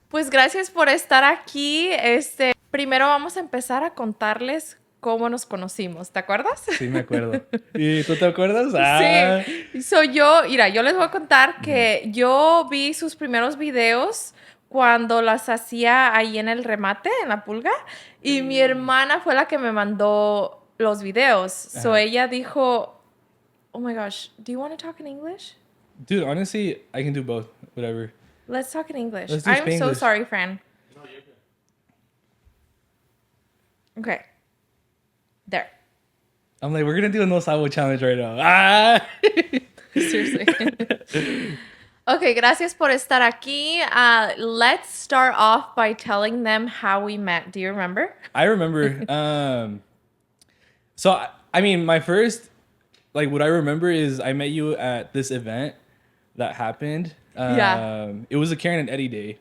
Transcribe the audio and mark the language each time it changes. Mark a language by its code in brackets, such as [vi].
[es] Pues gracias por estar aquí. Primero vamos a empezar a contarles cómo nos conocimos, ¿te acuerdas? Sí, me acuerdo. ¿Y tú te acuerdas? Ah. Sí, yo les voy a contar que yo vi sus primeros videos cuando las hacía ahí en el remate, en la pulga, y mi hermana fue la que me mandó los videos. [en] So [es] ella dijo, [en] oh my gosh, do you want to talk in English? Dude, honestly, I can do both. Whatever. Let's talk in English. Let's do I'm so Spanglish. sorry, Fran. No, you're good. Okay. There. I'm like, we're gonna do a no sabo challenge right now. Ah! Seriously. [es] Okay, gracias por estar aquí. [en] Let's start off by telling them how we met. Do you remember? I remember. So I mean, my first, like, what I remember is I met you at this event that happened. Yeah. It was a Karen and Eddie day.